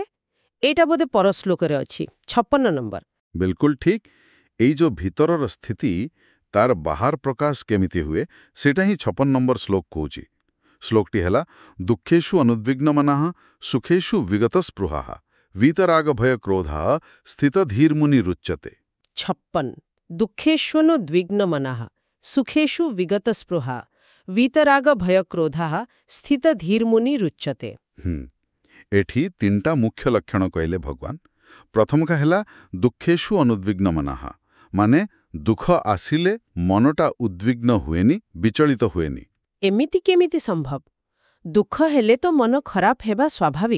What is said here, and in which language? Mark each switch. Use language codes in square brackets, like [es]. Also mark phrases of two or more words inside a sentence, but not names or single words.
[or] ଏଇଟା ବୋଧେ ପର ଶ୍ଲୋକରେ ଅଛି, 56 ନମ୍ବର। ବିଲକୁଲ ଠିକ୍। ଏଇ ଯୋଉ ଭିତରର ସ୍ଥିତି, ତାର ବାହାର ପ୍ରକାଶ କେମିତି ହୁଏ, ସେଇଟା ହିଁ 56 ନମ୍ବର ଶ୍ଲୋକ କହୁଛି। ଶ୍ଲୋକଟି ହେଲା, [sa] ଦୁଃଖେଷୁ ଅନୁଦ୍ବିଗ୍ନମନଃ ସୁଖେଷୁ ବିଗତ ସ୍ପୃହାଃ वीतराग भय क्रोधा स्थित धीर मुनि रुच्यते। 56. दुःखेष्वनुद्विग्न मनः सुखेषु विगत स्पृहा वीतराग भय क्रोधाः स्थित धीर मुनि रुच्यते। [or] ଏଠି ତିନିଟା ମୁଖ୍ୟ ଲକ୍ଷଣ କହିଲେ ଭଗବାନ। ପ୍ରଥମକା ହେଲା [sa] ଦୁଃଖେଷୁ ଅନୁଦ୍ବିଗ୍ନ ମନଃ, [or] ମାନେ ଦୁଃଖ ଆସିଲେ ମନଟା ଉଦ୍ବିଗ୍ନ ହୁଏନି, ବିଚଳିତ ହୁଏନି। ଏମିତି କେମିତି ସମ୍ଭବ? ଦୁଃଖ ହେଲେ ତ ମନ ଖରାପ ହେବା ସ୍ୱାଭାବିକ।